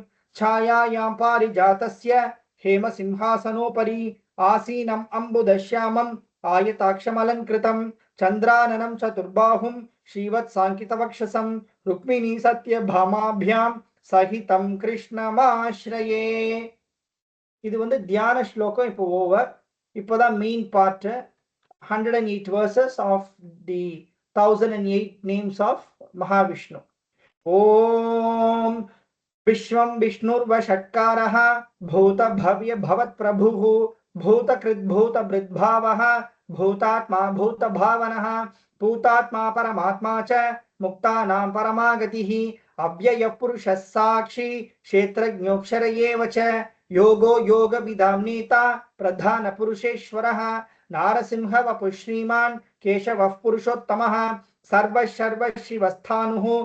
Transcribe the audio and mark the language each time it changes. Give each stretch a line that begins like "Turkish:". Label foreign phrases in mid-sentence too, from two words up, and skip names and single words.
Sanskrit: छायायां पारिजातस्य हेमसिंहासनोपरि आसीनम् अम्बुदश्यामम् आयताक्षमलङ्कृतं चन्द्राननं चतुर्बाहुं श्रीवत्साङ्कितवक्षसं रुक्मिणी सत्यभामाभ्यां सहितं कृष्णमाश्रये।
Tamil: இது வந்து தியான ஸ்லோகம். இப்போ ஓவர்.
English: இப்போதான் main part 108 verses of the 1008 names of Mahavishnu.
Sanskrit: ओम विश्वं विष्णुर्वषट्कारः भूत भव्य भवत् प्रभुः भूत कृद्भूत वृद्भावः भूतात्मा भूत भावनः भूतात्मा परमात्मा च मुक्तानां परमागतिः अव्ययः पुरुषः साक्षी क्षेत्रज्ञोऽक्षर एव च योगो योगविदां नेता प्रधान पुरुषेश्वरः नारसिंह वपुः श्रीमान् केशवः पुरुषोत्तमः सर्वशिवस्थाणुः